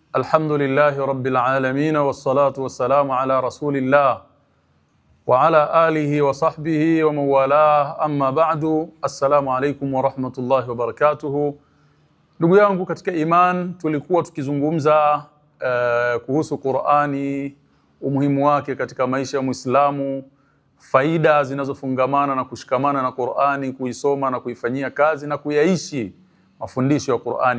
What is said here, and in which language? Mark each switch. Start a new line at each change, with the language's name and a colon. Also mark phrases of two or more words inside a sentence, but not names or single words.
Arabic: الحمد لله رب العالمين والصلاة والسلام على رسول الله وعلى آله وصحبه ومن والاه، أما بعد. السلام عليكم ورحمة الله وبركاته.
Swahili: Ndugu yangu katika iman, tulikuwa tukizungumza kuhusu Qur'ani, umuhimu wake katika maisha ya Muislamu, faida zinazofungamana na kushikamana na Qur'ani, kuisoma na kuifanyia kazi na kuyaishi mafundisho ya Qur'ani.